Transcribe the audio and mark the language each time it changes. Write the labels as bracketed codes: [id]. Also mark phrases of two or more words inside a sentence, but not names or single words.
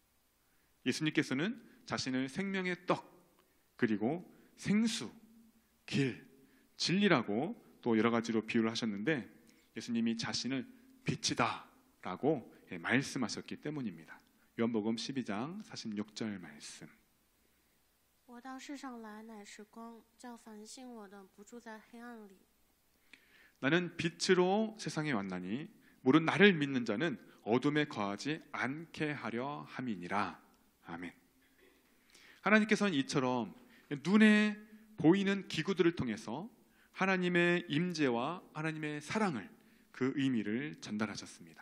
[ko] 예수님께서는 자신을 생명의 떡, 그리고 생수, 길, 진리라고 또 여러 가지로 비유를 하셨는데 예수님이 자신을 빛이다 라고 말씀하셨기 때문입니다. 요한복음 12장 46절 말씀. [zh] 我到世上来乃是光，叫凡信我的不住在黑暗里。 [ko] 나는 빛으로 세상에 왔나니 무릇 나를 믿는 자는 어둠에 거하지 않게 하려 함이니라. 아멘. 하나님께서는 이처럼 눈에 보이는 기구들을 통해서 하나님의 임재와 하나님의 사랑을, 그 의미를 전달하셨습니다.